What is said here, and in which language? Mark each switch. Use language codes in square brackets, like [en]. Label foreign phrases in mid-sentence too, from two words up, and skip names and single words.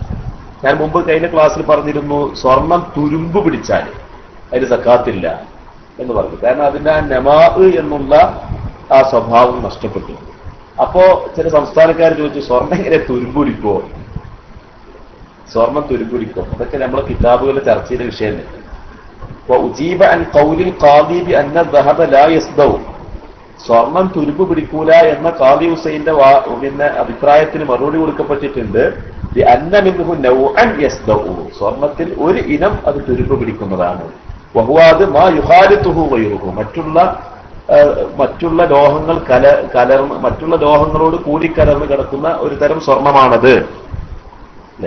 [ml] ഞാൻ മുമ്പ് കഴിഞ്ഞ ക്ലാസ്സിൽ പറഞ്ഞിരുന്നു, സ്വർണം തുരുമ്പ് പിടിച്ചാൽ അതിന് സക്കാത്തില്ല എന്ന് പറഞ്ഞു. കാരണം അതിന്റെ ആ നമാ എന്നുള്ള ആ സ്വഭാവം നഷ്ടപ്പെട്ടു. അപ്പോ ചില സംസ്ഥാനക്കാർ ചോദിച്ചു, സ്വർണ്ണം എങ്ങനെ തുരുമ്പുടിക്കോ? സ്വർണം തുരുമ്പുടിക്കോ? അതൊക്കെ നമ്മളെ കിതാബുകളിൽ ചർച്ച ചെയ്ത വിഷയമല്ലേ. [ar] وأجيب عن قول القاضي بأن الذهب لا يصدو [ml] സ്വർണം തുരുമ്പ് പിടിക്കൂല എന്ന ഖാദി ഹുസൈന്റെ പിന്നെ അഭിപ്രായത്തിന് മറുപടി കൊടുക്കപ്പെട്ടിട്ടുണ്ട്. [ar] أن منه نوعا يصدأ, [ml] സ്വർണത്തിൽ ഒരു ഇനം അത് തുരുമ്പ് പിടിക്കുന്നതാണ്. [ar] وهو ما يخالطه غيره, [ml] മറ്റുള്ള ലോഹങ്ങൾ കലർന്ന് മറ്റുള്ള ലോഹങ്ങളോട് കൂടിക്കലർന്ന് കിടക്കുന്ന ഒരു തരം സ്വർണമാണത് അല്ലെ.